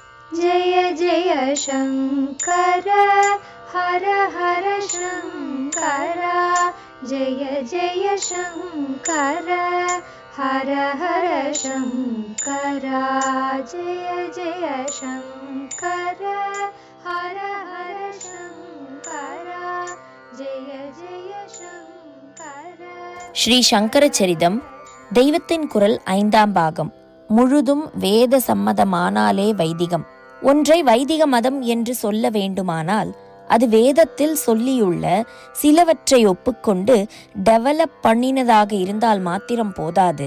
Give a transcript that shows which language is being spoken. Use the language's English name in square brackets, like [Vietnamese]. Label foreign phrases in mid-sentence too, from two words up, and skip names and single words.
[Sanskrit] जय जय शङ्कर हर हर शङ्कर जय जय शङ्कर हर हर शङ्कर जय जय शङ्कर हर हर शङ्कर जय जय शङ्कर. [Tamil] ஸ்ரீ சங்கர சரிதம் தெய்வத்தின் குரல் 5ஆம் பாகம். முழுதும் வேத சம்மதமானாலே வைதிகம். ஒன்றை வைதிக மதம் என்று சொல்ல வேண்டுமானால் அது வேதத்தில் சொல்லியுள்ள சிலவற்றை ஒப்புக்கொண்டு டெவலப் பண்ணினதாக இருந்தால் மாத்திரம் போதாது.